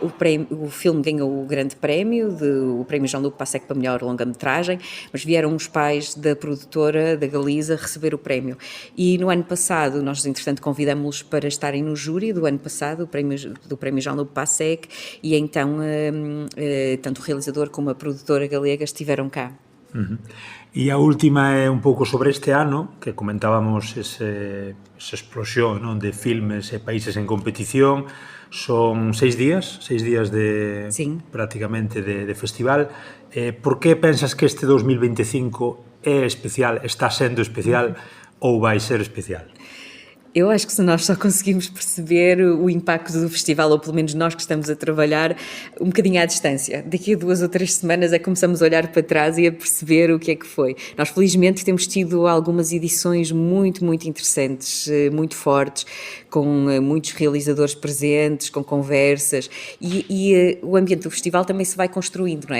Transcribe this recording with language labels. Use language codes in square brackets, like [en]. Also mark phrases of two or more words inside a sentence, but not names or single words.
[pt] O filme ganhou o grande prémio, o prémio Jean-Luc Passec para melhor longa-metragem, mas vieram os pais da produtora, da Galiza, receber o prémio. E no ano passado, nós entretanto convidámos-los para estarem no júri do ano passado, do prémio Jean-Luc Passec, e então tanto o realizador como a produtora galega estiveram cá. [gl] E a última é un pouco sobre este ano, que comentábamos esa explosión, non, de filmes e países en competición. Son 6 días de prácticamente de festival. Por que pensas que este 2025 é especial, está sendo especial ou vai ser especial? [pt] Eu acho que se nós só conseguimos perceber o impacto do festival, ou pelo menos nós que estamos a trabalhar, um bocadinho à distância. Daqui a 2 ou 3 semanas é que começamos a olhar para trás e a perceber o que é que foi. Nós, felizmente, temos tido algumas edições muito, muito interessantes, muito fortes, com muitos realizadores presentes, com conversas, e o ambiente do festival também se vai construindo, não é?